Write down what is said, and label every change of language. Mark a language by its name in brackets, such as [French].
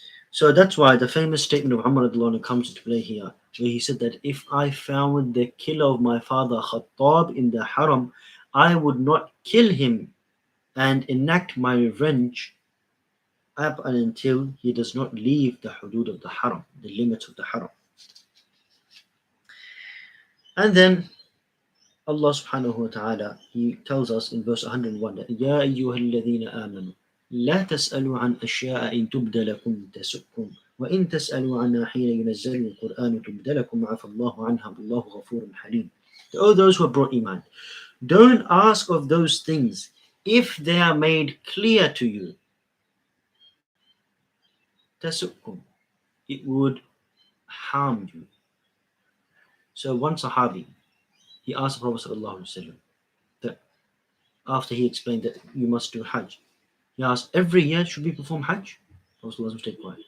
[English] So that's why the famous statement of Umar comes into play here, where he said that if I found the killer of my father Khattab in the haram, I would not kill him and enact my revenge up and until he does not leave the hudud of the haram, the limits of the haram. And then Allah subhanahu wa ta'ala, he tells us in verse 101 that [Arabic] Ya ayyuhal ladhina amanu لا تسألوا عن أشياء إن تبد لكم تسؤكم وإن تسألوا عنها حين ينزل القرآن تبد لكم عفى الله عنها والله غفور حليم. [English] O those who have brought iman, don't ask of those things if they are made clear to you. تسؤكم, it would harm you. So one Sahabi, he asked the Prophet ﷺ that after he explained that you must do Hajj, he asked, every year should we perform Hajj? The Prophet ﷺ stayed quiet.